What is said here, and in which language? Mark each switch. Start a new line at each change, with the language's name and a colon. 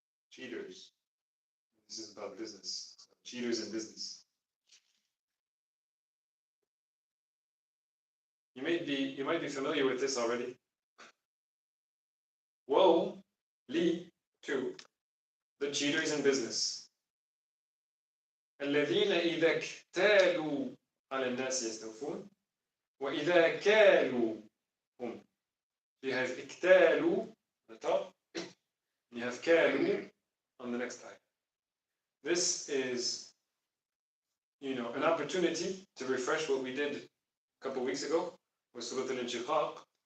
English: Cheaters. This is about business. Cheaters in business. You might be familiar with this already. Woe, li, to the cheaters in business.
Arabic: الذين إذا اكتالوا على الناس يستوفون وإذا كالوا هم.
English: You have اكتالوا on the top. You have كالوا on the next line. This is, an opportunity to refresh what we did a couple weeks ago with Surah al-Inshiqaq.